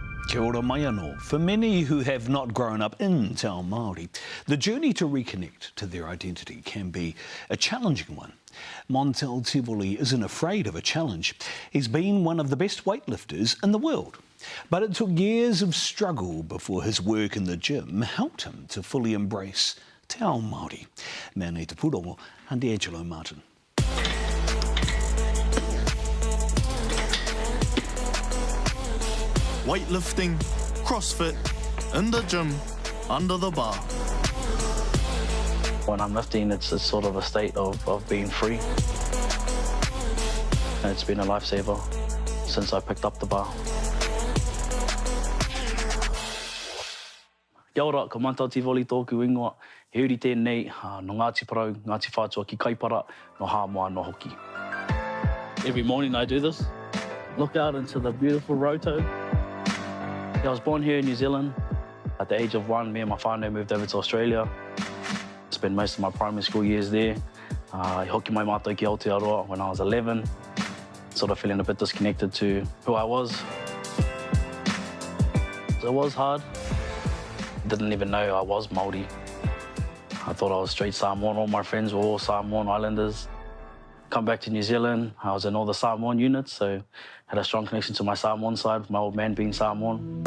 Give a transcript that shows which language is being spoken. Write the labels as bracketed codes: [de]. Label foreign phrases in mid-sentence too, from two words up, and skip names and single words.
[mi] Kia ora mai anō. [en] For many who have not grown up in [mi] Te Ao Māori, [en] the journey to reconnect to their identity can be a challenging one. Montel Tivoli isn't afraid of a challenge. He's been one of the best weightlifters in the world. But it took years of struggle before his work in the gym helped him to fully embrace [mi] Te Ao Māori. Mea nei te purongo, Handi Angelo Martin. [en] Weightlifting, CrossFit, in the gym, under the bar. When I'm lifting, it's sort of a state of being free. And it's been a lifesaver since I picked up the bar. [mi] Kia ora, ko Montel Tivoli tōku ingoa. He uri tēnei, no Ngāti Parau, Ngāti Whātua ki Kaipara, no Hāmoa no Hoki. [en] Every morning I do this. Look out into the beautiful roto. I was born here in New Zealand. At the age of 1, me and my whānau moved over to Australia. Spent most of my primary school years there. [mi] I hoki mai mātou ki Aotearoa [en] when I was 11. Sort of feeling a bit disconnected to who I was. It was hard. Didn't even know I was Māori. I thought I was straight Samoan. All my friends were all Samoan Islanders. Come back to New Zealand, I was in all the Samoan units, so had a strong connection to my Samoan side, with my old man being Samoan.